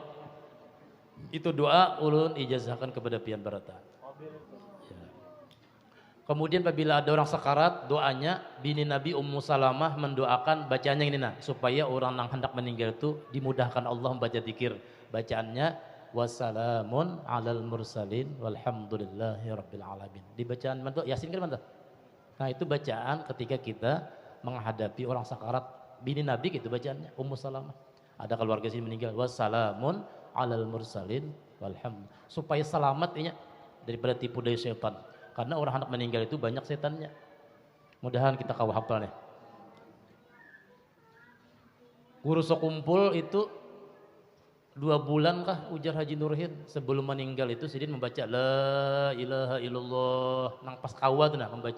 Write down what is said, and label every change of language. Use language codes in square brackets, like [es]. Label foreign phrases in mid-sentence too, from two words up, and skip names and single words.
[bjn] Itu doa ulun ijazahkan kepada pian barataan. Kemudian apabila ada orang sekarat, doanya bini Nabi Ummu Salamah mendoakan bacaannya ini supaya orang yang hendak meninggal itu dimudahkan Allah membaca zikir. [ar] Bacaannya والسلام على المرسلين والحمد لله رب العالمين. [bjn] Di bacaan mantu Yasin kan mantu. Nah, itu bacaan ketika kita menghadapi orang sekarat, bini Nabi gitu bacaannya Ummu Salamah. Ada keluarga sini meninggal, [ar] والسلام على المرسلين والحمد لله. [bjn] Supaya selamat ini daripada tipu daya setan. Karena orang anak meninggal itu banyak setannya. Mudahan kita kau hafal nih. Guru sekumpul itu 2 bulan kah ujar Haji Nurhin sebelum meninggal itu sidin membaca [ar] لا إله إلا الله [bjn] nang pas kawa tuh membaca.